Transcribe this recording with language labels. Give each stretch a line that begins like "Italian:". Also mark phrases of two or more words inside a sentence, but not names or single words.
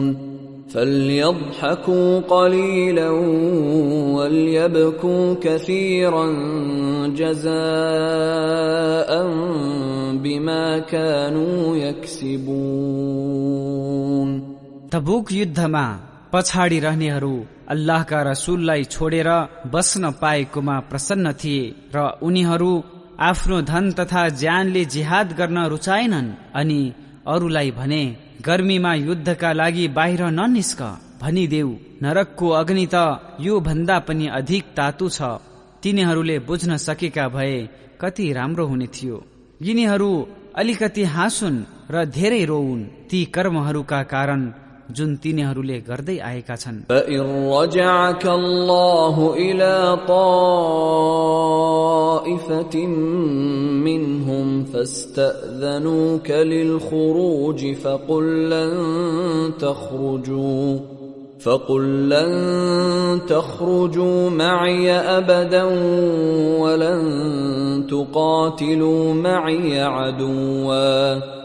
Arabic: فليضحكوا قليلا وليبكوا كثيرا جزاء بما كانوا يكسبون.
Nepali: तबुक युद्धमा पछाडि रहनेहरू अल्लाहका रसूललाई छोडेर बस्न पाएकोमा प्रसन्न थिए र उनीहरू आफ्नो धन तथा ज्यानले जिहाद गर्न रुचाएनन् अनि अरूलाई भने गर्मीमा युद्धका लागि बाहिर ननिस्क भनिदेऊ, नरकको अग्नि त यो भन्दा पनि अधिक तातु छ. तिनीहरूले बुझ्न सकेका भए कति राम्रो हुने थियो. यिनीहरू अलिकति हाँसुन् र धेरै रोउन्. ती कर्महरूका कारण जुन तिनीहरूले गर्दै आएका छन्।
Arabic: فإن رجعك الله إلى طائفة منهم فاستأذنوك للخروج فقل لن تخرجوا معي أبدا ولن تقاتلوا معي عدوا